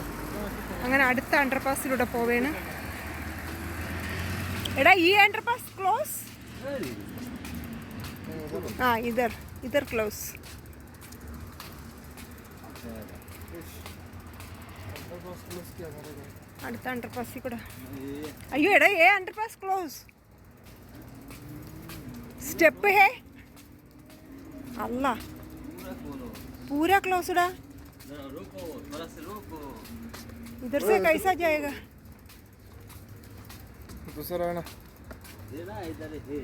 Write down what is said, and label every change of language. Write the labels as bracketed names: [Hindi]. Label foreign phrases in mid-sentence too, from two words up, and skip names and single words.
[Malayalam] അങ്ങനെ അടുത്ത അണ്ടർപാസിലൂടെ പോവേണ്. എടാ ഈ [English] underpass close. [Hindi] इधर क्लोज़. [Malayalam] അടുത്ത അണ്ടർപാസിൽ കൂടെ. അയ്യോ എടാ ഏ [English] underpass close. [Hindi] स्टेप है अल्लाह पूरा क्लोज्ड है. इधर से कैसा जाएगा? दूसरा है ना इधर है.